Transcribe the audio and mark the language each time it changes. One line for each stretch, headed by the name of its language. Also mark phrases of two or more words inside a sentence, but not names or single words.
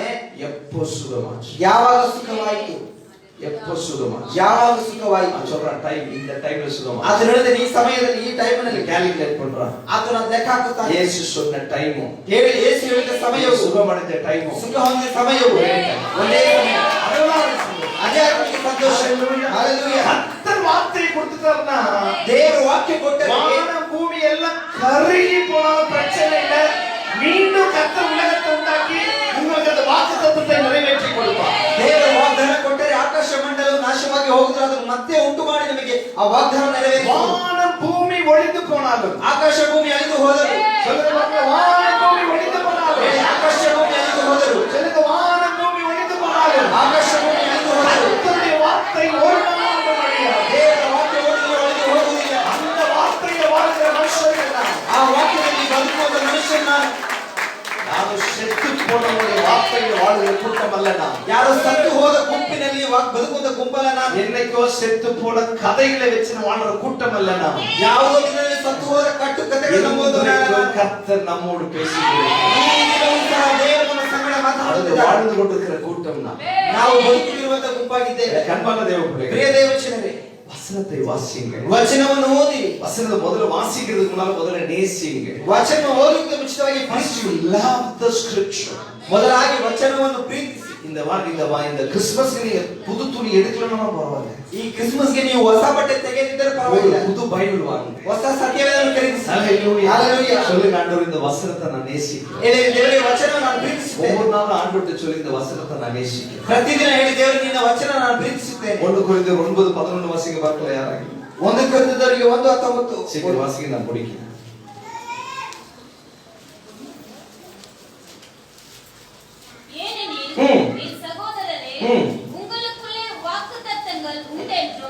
Tamil: எப்போ சுகமாச்சு?
Kannada: ಯಾವಾಗ ಸುಖವಾಯಿತು?
Tamil: எப்போ சுகமாச்சு?
Kannada: ಯಾವಾಗ ಸುಖವಾಯಿತು?
Tamil: நான் சொல்றேன் டைம், இந்த டைம்ல சுகமாச்சு.
Kannada: ಆತನು ಹೇಳಿದ ಈ ಸಮಯದಲ್ಲಿ ಈ ಟೈಮ್ನಲ್ಲಿ
Tamil: ಕ್ಯಾಲ್ಕುಲೇಟ್ பண்றான்.
Kannada: ಆತನ ಲೆಕ್ಕ ಹಾಕುತ್ತಾನೆ.
Tamil: இயேசு சொன்ன டைம்,
Kannada: ಯೇಸು ಹೇಳಿದ ಸಮಯವು,
Tamil: சுகமடைந்த டைம்,
Kannada: ಸುಖ ಹೊಂದಿದ ಸಮಯವು ಒಂದೇ ಸಮಯ. ಅದೇ ಅವರಿಗೆ ಸಂತೋಷ. ಹalleluya.
Tamil: கர்த்தர் வார்த்தையை கொடுத்துட்டாருன்னா
Kannada: ದೇವರು ವಾಕ್ಯ ಕೊಟ್ಟರೆ
Tamil: வானம் பூமி எல்லாம் கருகி போனாலும் பிரச்சனை இல்ல. மீண்டும் கர்த்தர் உலகத்தை உண்டாக்கி உங்களுக்கு அந்த வாக்குத்தத்தத்தை நிறைவேற்றி கொடுப்பார்.
Kannada: ದೇವರು ವಾಗ್ದಾನ ಕೊಟ್ಟರೆ ಆಕಾಶ ಮಂಡಲವು ನಾಶವಾಗಿ ಹೋಗುತ್ತದೆ, ಅದನ್ನು ಮತ್ತೆ ಉಂಟು ಮಾಡಿ ನಮಗೆ ಆ ವಾಗ್ದಾನ ನೆರವೇರಿಸುವುದು.
Tamil: வானம் பூமி ஒழிந்து போனாலும்,
Kannada: ಆಕಾಶ ಭೂಮಿ ಅಳಿದು ಹೋದರು.
Tamil: சொல்லுங்க பாருங்க, வானம் பூமி ஒழிந்து போனாலும்,
Kannada: ಆಕಾಶ ಭೂಮಿ ಅಳಿದು ಹೋದರು.
Tamil: சொல்லுங்க வானம் பூமி ஒழிந்து போனாலும்,
Kannada: ಆಕಾಶ ಭೂಮಿ ಅಳಿದು ಹೋದರು.
Tamil: கர்த்தருடைய வார்த்தை ஒரு நாளும் அழியாது.
Kannada: ದೇವರ ವಾಕ್ಯ ಅಳಿದು ಹೋಗುವುದಿಲ್ಲ.
Tamil: அந்த வார்த்தையை வாழ்கிற மனுஷர்கள் தான்.
Kannada: ಆ ವಾಕ್ಯದಲ್ಲಿ ಬದುಕುವ ಮನುಷ್ಯನ
Tamil: ನಾನು செத்து போனவருடைய வார்த்தையை வாழ்கிற கூட்டம் அல்ல நான்.
Kannada: ಯಾರು ಸತ್ತು ಹೋದ ಗುಂಪಿನಲ್ಲಿ ಬದುಕುವ ಗುಂಪಲ್ಲ ನಾನು.
Tamil: என்னைக்கோ செத்து போன கதைகளை வச்சு வாழ்ற கூட்டம் அல்ல நான்.
Kannada: ಯಾವುದೋ ದಿನದಲ್ಲಿ ಸತ್ತು ಹೋದ ಕಟ್ಟು ಕಥೆಗಳನ್ನು ನಂಬುವವರು ನಾನು.
Tamil: கர்த்தர் நம்மோடு பேசுகிறார்.
Kannada: ಈ ದಿನವೂ ಸಹ ದೇವರು ನಮ್ಮ ಸಂಗಡ ಮಾತನಾಡುತ್ತಿದ್ದಾರೆ.
Tamil: வாழ்ந்து கொண்டிருக்கிற கூட்டம் நான்.
Kannada: ನಾವು ಬದುಕುತ್ತಿರುವಂತ ಗುಂಪಾಗಿದ್ದೇವೆ.
Tamil: கண்பான தேவ பிள்ளைகளே,
Kannada: ಪ್ರಿಯ ದೇವಜನರೇ,
Tamil: வசனத்தை வாசிங்க.
Kannada: ವಚನವನ್ನು ಓದಿ.
Tamil: வசனத்தை முதல்ல வாசிக்கிறதுக்கு முன்னால முதல்ல நேசிங்க.
Kannada: ವಚನ ಓದುವುದಕ್ಕೆ ಮುಂಚಿತವಾಗಿ ಪ್ರೀತಿಸಿ.
English: Love the scripture.
Kannada: ಮೊದಲಾಗಿ ವಚನವನ್ನು ಪ್ರೀತಿಸಿ.
Tamil: இந்த கிறிஸ்மஸ்க்கு நீங்க புது துணி எடுக்கலன்னா பரவாயில்லை.
Kannada: ಈ ಕ್ರಿಸ್ಮಸ್ಗೆ ನೀವು ಹೊಸ ಬಟ್ಟೆ ತೆಗೆದಿದ್ದರೆ ಪರವಾಗಿಲ್ಲ.
Tamil: புது பைபிள் வாங்குங்க.
Kannada: ಹೊಸ ಸತ್ಯವೇದವನ್ನು ಖರೀದಿಸಿ.
Tamil: ஹalleluya. ஹalleluya. சொல்லுங்க ஆண்டவரே, இந்த வசனத்தை நான் நேசிக்கிறேன்.
Kannada: ದೇವರೇ ವಚನವನ್ನು ನಾನು ಪ್ರೀತಿಸುತ್ತೇನೆ.
Tamil: ஒவ்வொரு நாளும் ஆண்டவர்ட்ட சொல்லி இந்த வசனத்தை நான் நேசிக்கிறேன்.
Kannada: ಪ್ರತಿದಿನ ಹೇಳಿ ದೇವರೇ ನಿನ್ನ ವಚನ ನಾನು ಪ್ರೀತಿಸುತ್ತೇನೆ.
Tamil: 1 கொரிந்தியர் 9:11 வாசிங்க பார்க்கல யாராಗಿ.
Kannada: 1 ಕೊರಿಂಥದವರಿಗೆ 1:19
Tamil: சீக்கிரம் வாசிங்க, நான் படிக்கிறேன். ஏனெனில் என் சகோதரரே, உங்களுக்குள்ளே வாக்குத்தத்தங்கள் உண்டென்றும்,